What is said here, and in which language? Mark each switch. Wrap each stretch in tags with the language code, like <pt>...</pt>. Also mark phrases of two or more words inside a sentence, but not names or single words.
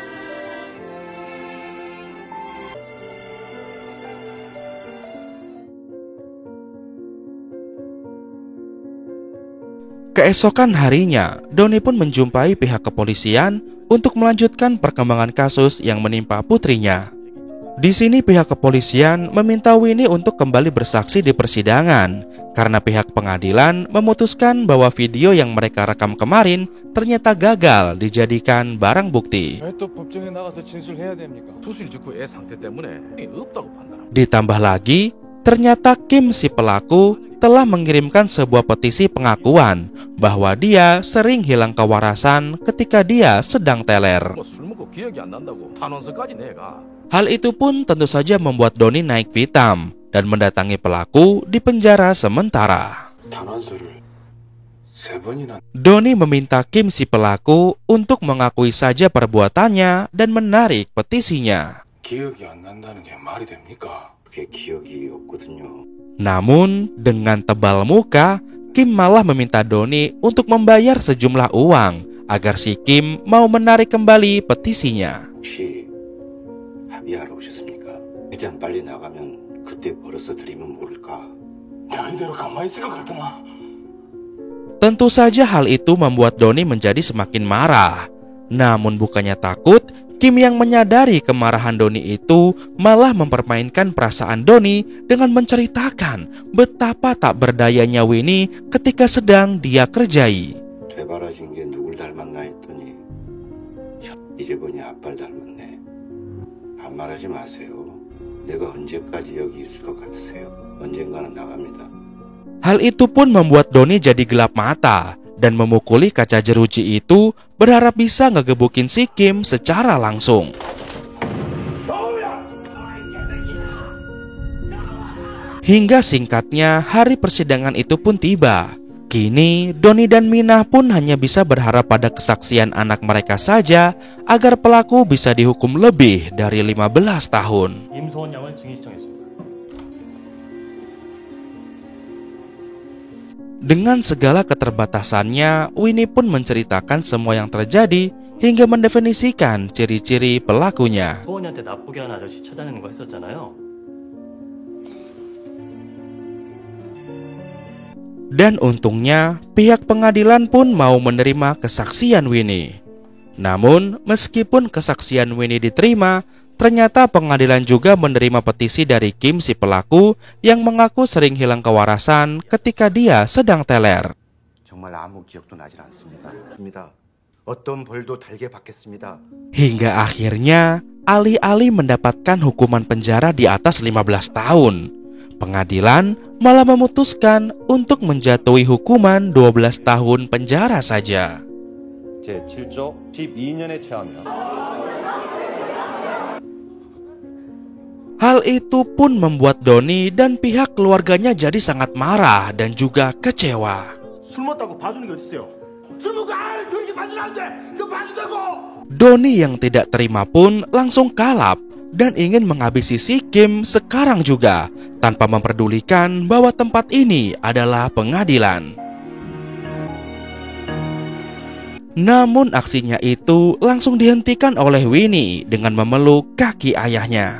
<id>Keesokan harinya, Doni pun menjumpai pihak kepolisian untuk melanjutkan perkembangan kasus yang menimpa putrinya. Di sini pihak kepolisian meminta Winnie untuk kembali bersaksi di persidangan karena pihak pengadilan memutuskan bahwa video yang mereka rekam kemarin ternyata gagal dijadikan barang bukti.</id> <ko>왜 또 법정에 나가서 진술해야 됩니까? 수술 직후 애 상태 때문에 없다고 판단합니다.</ko> <id>Ditambah lagi, ternyata Kim si pelaku telah mengirimkan sebuah petisi pengakuan bahwa dia sering hilang kewarasan ketika dia sedang teler.</id> <ko>술 먹고 기억이 안 난다고 탄원서까지 내가.</ko> <id>Hal itu pun tentu saja membuat Doni naik pitam dan mendatangi pelaku di penjara sementara.</id> <ko>탄원서를 세 번이나.</ko> <id>Doni meminta Kim si pelaku untuk mengakui saja perbuatannya dan menarik petisinya.</id> <ko>기억이 안 난다는 게 말이 됩니까? 그게 기억이 없거든요.</ko> <id>Namun dengan tebal muka, Kim malah meminta Doni untuk membayar sejumlah uang agar si Kim mau menarik kembali petisinya.</id> <ko>혹시 합의하러 오셨습니까? 일단 빨리 나가면 그때 벌어서 드리면 모를까? 내가 이대로 가만히 있을 것 같구나.</ko> <id>Tentu saja hal itu membuat Doni menjadi semakin marah. Namun bukannya takut, Kim yang menyadari kemarahan Doni itu malah mempermainkan perasaan Doni dengan menceritakan betapa tak berdayanya Winnie ketika sedang dia kerjai.</id> <ko>되바라진 게 누굴 닮았나 했더니 이제 보니 아빠를 닮았네. 반말하지 마세요. 내가 언제까지 여기 있을 것 같으세요? 언젠가는 나갑니다.</ko> <id>Hal itu pun membuat Doni jadi gelap mata dan memukuli kaca jeruji itu berharap bisa ngegebukin si Kim secara langsung. Hingga singkatnya hari persidangan itu pun tiba. Kini Doni dan Minah pun hanya bisa berharap pada kesaksian anak mereka saja agar pelaku bisa dihukum lebih dari 15 tahun.</id> <ko>임소원 양을 증인 신청했습니다.</ko> <id>Dengan segala keterbatasannya, Winnie pun menceritakan semua yang terjadi hingga mendefinisikan ciri-ciri pelakunya.</id> <ko>소원이한테 나쁘게 하는 아저씨 찾아내는 거 했었잖아요.</ko> <id>Dan untungnya, pihak pengadilan pun mau menerima kesaksian Winnie. Namun, meskipun kesaksian Winnie diterima, ternyata pengadilan juga menerima petisi dari Kim si pelaku yang mengaku sering hilang kewarasan ketika dia sedang teler.</id> <ko>정말 아무 기억도 나질 않습니다. 어떤 벌도 달게 받겠습니다.</ko> <id>Hingga akhirnya, alih-alih mendapatkan hukuman penjara di atas 15 tahun, pengadilan malah memutuskan untuk menjatuhi hukuman 12 tahun penjara saja.</id> <ko>제7조 12년의 체함이다.</ko> <id>Hal itu pun membuat Donnie dan pihak keluarganya jadi sangat marah dan juga kecewa.</id> <ko>술 먹다고 봐주는 게 어딨어요? 술 먹고 그렇게 봐주면 안 돼! 그거 봐준다고!</ko> <id>Donnie yang tidak terima pun langsung kalap dan ingin menghabisi si Kim sekarang juga, tanpa memperdulikan bahwa tempat ini adalah pengadilan. Namun aksinya itu langsung dihentikan oleh Winnie dengan memeluk kaki ayahnya.</id>